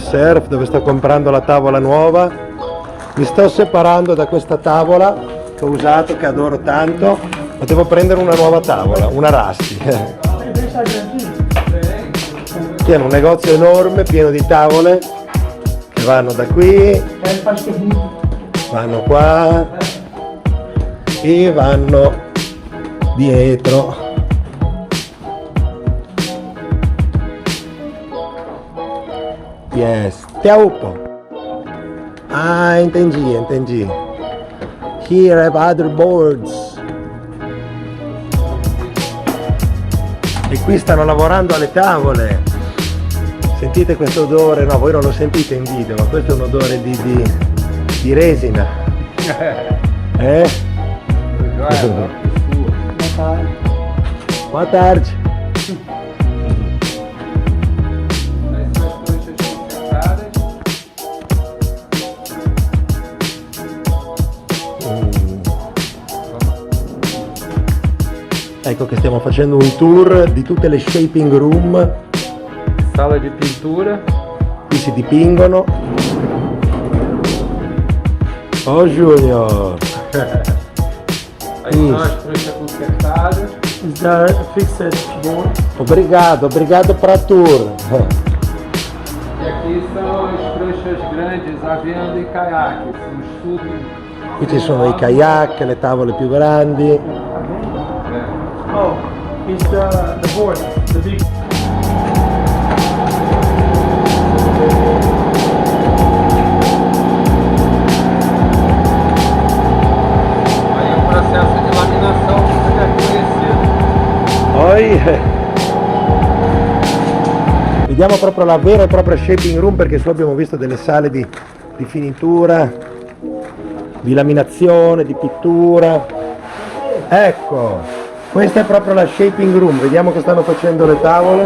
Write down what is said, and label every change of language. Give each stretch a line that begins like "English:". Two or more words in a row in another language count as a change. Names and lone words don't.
Italian: Surf dove sto comprando la tavola nuova. Mi sto separando da questa tavola che ho usato, che adoro tanto, ma devo prendere una nuova tavola, una Rusty. Qui è un negozio enorme, pieno di tavole che vanno da qui, vanno qua e vanno dietro.
English: Yes, Teupo.
Portuguese: Ah, entendi.
English: Here I have other boards.
Italian: E qui stanno lavorando alle tavole. Sentite questo odore? No, voi non lo sentite in video, ma questo è un odore di resina.
Portuguese: Boa tarde.
Italian: Ecco che stiamo facendo un tour di tutte le
English: shaping room.
Italian: Sala di pintura. Qui si dipingono. Oh Junior!
Portuguese: Aí são as pranchas consertadas.
English: Is there a fixed board?
Portuguese: Obrigado para tour. E aqui são as pranchas grandes, a venda e caiaque. São super.
Italian: Qui ci sono i kayak, le tavole più grandi.
English: Oh, it's the board, the big.
Portuguese: Aí o processo de laminação fica conhecido.
Italian: Poi vediamo proprio la vera e propria
English: shaping room,
Italian: perché su abbiamo visto delle sale di finitura, di laminazione, di pittura. Ecco, questa è proprio la
English: shaping room.
Italian: Vediamo che stanno facendo le tavole.